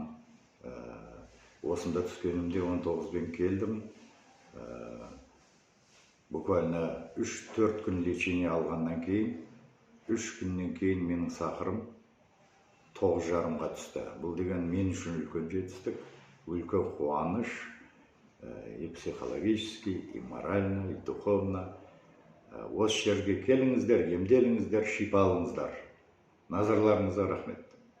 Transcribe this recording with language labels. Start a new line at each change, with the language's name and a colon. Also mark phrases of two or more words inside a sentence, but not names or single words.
Kazakh: Осында түскенімде 19-бен келдім. Буквально 3-4 күн лечение алғаннан кейін, 3 күннен кейін менің сахарым 9,5-ға түсті. Бұл деген мен үшін үлкен жетістік, үлкен қуаныш,
Russian: и психологически, и морально, и духовно.
Kazakh: Осы жерге келіңіздер, емделіңіздер, шипа алыңыздар. Назарларыңызға рахмет.